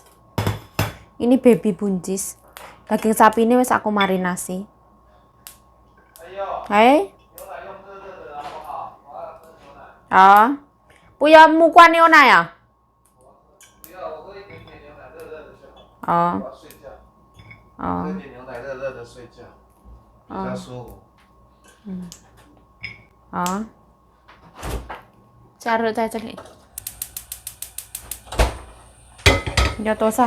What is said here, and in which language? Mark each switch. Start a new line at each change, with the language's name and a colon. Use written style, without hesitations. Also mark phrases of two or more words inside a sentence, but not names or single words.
Indonesian: Ini baby buncis. Daging sapi ini wis aku marinasi. Hai. Ah. Punya muka Niona ya? Oh.
Chinese: 睡觉，哦喝点牛奶，热热的睡觉，比较舒服。哦。加热在这里。要多少？